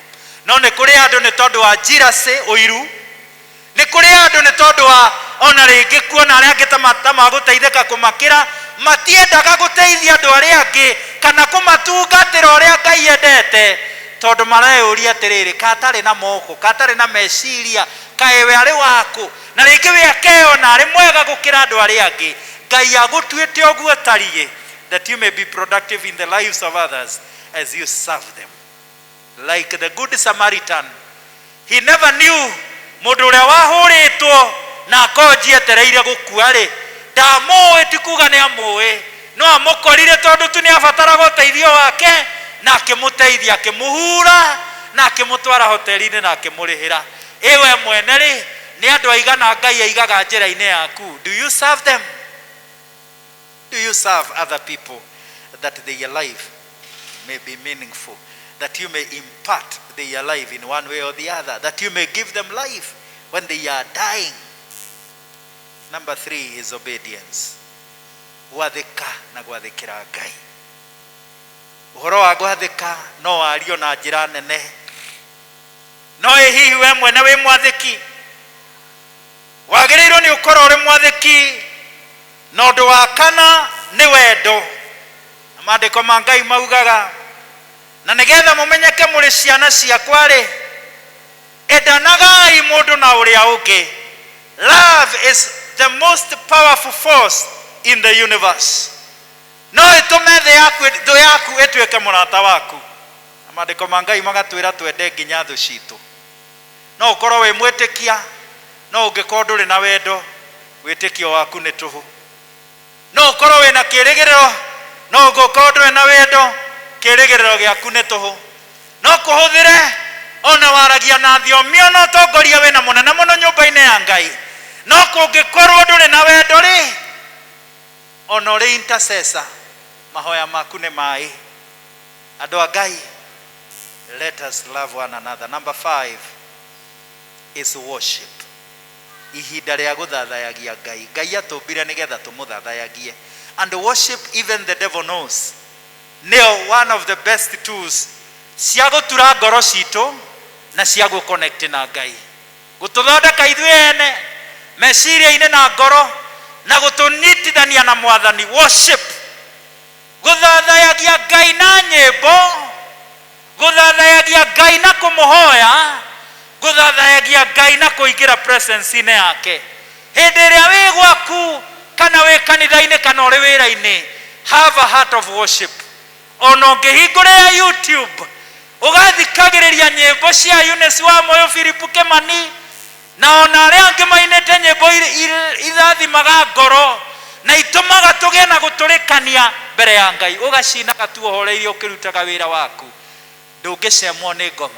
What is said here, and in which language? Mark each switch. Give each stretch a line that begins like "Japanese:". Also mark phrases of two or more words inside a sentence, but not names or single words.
Kikuyu: No ni kuri andu ni tondu wa jealousy, uiru, ni kuri andu ni tondu wa ona ringi kuona aria angi ta maguteithika kumakira, matiendaga guteithia andu aria angi kana kumatungatira uria Ngai endete, tondu mareuria atiriri katari na moko, katari na meciria, kae we ari waku, na ringi we akeona ari mwega gukira andu aria angi. Ngai agutuite oguo tarie,
English: that you may be productive in the lives of others as you serve them. Like the good Samaritan, he never knew
Kikuyu: mundu uria wahuritwo na akonji etereire gukua ri, ndamuwi tikuga ni amuwi, no amukorire tondu tu ni abatara guteithio wake, na akimuteithia, akimuhura, na akimutwara hoteli-ini na akimurihira. Ewe mwene ri, ni andu aigana Ngai aigaga njira-ini yaku?
English: Do you serve them? Do you serve other people that their life may be meaningful, that you may impart their life in one way or the other, that you may give them life when they are dying? Number three is obedience.
Kikuyu: Gwathika na gwathikira Ngai. Uhoro wa gwathika no wario na njira nene. No hihi we mwene wi mwathiki, wagirirwo ni ukorwo uri mwathiki na ũndũ wa kana nĩ wendo. Maandĩko ma Ngai maugaga, na nĩgetha mũmenyeke mũrĩ ciana ciakwa rĩ, endanagai mũndũ na ũrĩa ũngĩ.
English: Love is the most powerful force in the universe.
Kikuyu: No ĩtũme thũ yaku ĩtuĩke mũrata waku. Maandĩko ma Ngai magatwĩra twende nginya thũ citũ. No ũkorwo wĩ mwĩtĩkia, no ũngĩkorwo ndũrĩ na wendo, wĩtĩkio waku nĩ tũhũ. No ũkorwo wĩ na kĩĩrĩgĩrĩro, no ũngĩkorwo ndũrĩ na wendo, kĩĩrĩgĩrĩro gĩaku nĩ tũhũ. No kũhũthĩre ona waragia na thiomi ona ũtongoria wĩna mũnene mũno nyũmba-inĩ ya Ngai, no kũngĩkorwo ndũrĩ na wendo rĩ, ona ũrĩ intercessor, mahoya maku nĩ maĩ. Andũ a Ngai,
English: let us love one another. Number 5 is worship.
Kikuyu: Ihinda rĩa gũthathayagia Ngai. Ngai atũmbire nĩgetha tũmũthathayagie.
English: And worship, even the devil knows,
Kikuyu: nĩyo
English: one of the best tools
Kikuyu: cia gũtura ngoro citũ na cia gũconnect na Ngai, gũtũthondeka ithuĩ ene meciria-inĩ na ngoro na gũtũnyitithania na Mwathani. Worship, gũthathayagia Ngai na nyĩmbo, gũthathayagia Ngai na kũmũhoya, gũthathayagia Ngai na kũingĩra presence-inĩ yake. Hĩndĩ ĩrĩa wĩ gwaku kana wĩ kanitha-inĩ kana ũrĩ wĩra-inĩ,
English: have a heart of worship.
Kikuyu: Ona ũngĩhingũrĩra YouTube ũgathikagĩrĩria nyĩmbo cia Eunice wa Moyo, Philip Kĩmani na ona arĩa angĩ mainĩte nyĩmbo ithathimaga ngoro na itũmaga tũgĩe na gũtũrĩkania mbere ya Ngai, ũgacinaga tu ũhoreirie ũkĩrutaga wĩra waku, ndũngĩcemwo nĩ ngoma.